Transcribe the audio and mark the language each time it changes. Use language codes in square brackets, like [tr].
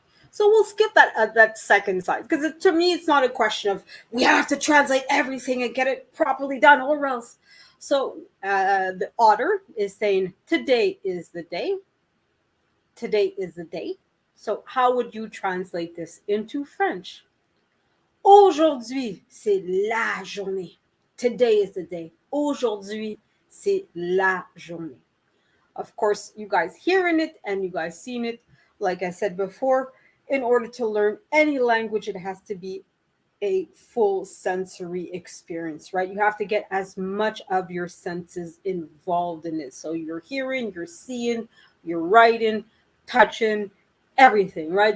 [en] So we'll skip that second side, because to me it's not a question of we have to translate everything and get it properly done or else. So the Otter is saying today is the day. Today is the day. So how would you translate this into French? [fr] Aujourd'hui, c'est la journée. [en] Today is the day. [fr] Aujourd'hui, c'est la journée. [en] Of course, you guys hearing it and you guys seen it. Like I said before, in order to learn any language, it has to be a full sensory experience, right? You have to get as much of your senses involved in it. So you're hearing, you're seeing, you're writing, touching, everything, right?